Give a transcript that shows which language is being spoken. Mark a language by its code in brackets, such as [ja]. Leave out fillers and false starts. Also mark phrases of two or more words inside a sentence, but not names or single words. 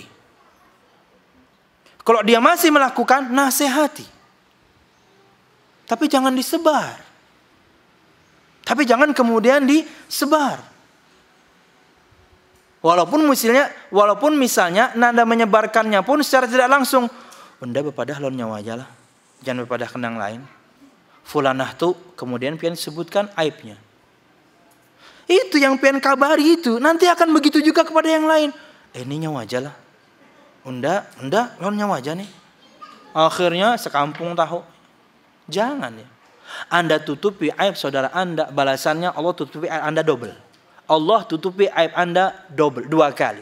[id] Kalau dia masih melakukan, nasihati. Tapi jangan disebar. Tapi jangan kemudian disebar. Walaupun misalnya Anda menyebarkannya pun secara tidak langsung, [bjn] benda bepadah lawan nyawa aja lah, jangan bepadah kenang lain. [id] Fulanah tuh kemudian pian sebutkan aibnya. Itu yang pian kabari itu. Nanti akan begitu juga kepada yang lain. [bjn] Ini nyawa aja lah. Unda lawan nyawa aja nih. Akhirnya sekampung tahu. [id] Jangan ya. Anda tutupi aib saudara Anda, balasannya Allah tutupi aib Anda double. Allah tutupi aib Anda double, 2 kali.